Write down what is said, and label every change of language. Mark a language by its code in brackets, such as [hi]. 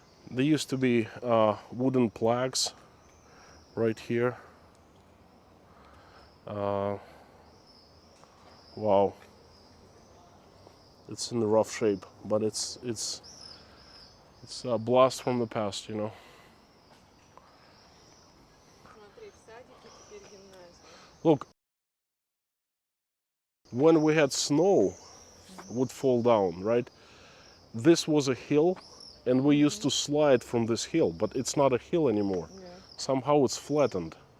[en] There used to be wooden plaques right here. Wow. It's in the rough shape, but it's a blast from the past, you know. [ru] Смотри, в садике теперь гимназия. [en] Look, when we had snow would fall down, right? This was a hill, and we used to slide from this hill, but it's not a hill anymore. Yeah. Somehow it's flattened.